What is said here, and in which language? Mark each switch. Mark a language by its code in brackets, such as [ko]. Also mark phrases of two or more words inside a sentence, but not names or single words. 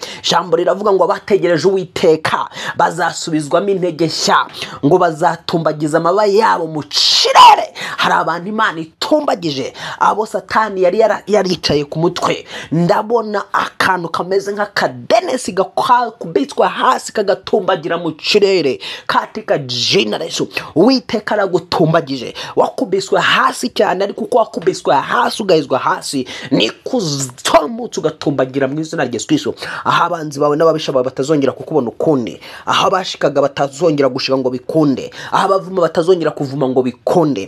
[rw] Jambo riravuga ngo abategereje Uwiteka bazasubizwamo intege nshya, ngo bazatumbagiza amababa yabo mu kirere. Hari abantu Imana itumbagije, abo Satani yari yaricaye ku mutwe. Ndabona akantu kameze nk'akadenesi gakubitswe hasi kagatumbagira mu kirere [sw] katika jina la Yesu. [rw] Uwiteka aragutumbagije, wakubiswe hasi cyane, ariko uko wakubiswe hasi ugahizwa hasi ni kuzomutse ugatumbagira mu izina rya Yesu Kristo. Aho abanzi bawe n'ababisha bawe batazongera kukubona ukundi, aho abashikaga batazongera gushika ngo bikunde, aho abavuma batazongera kuvuma ngo bikunde.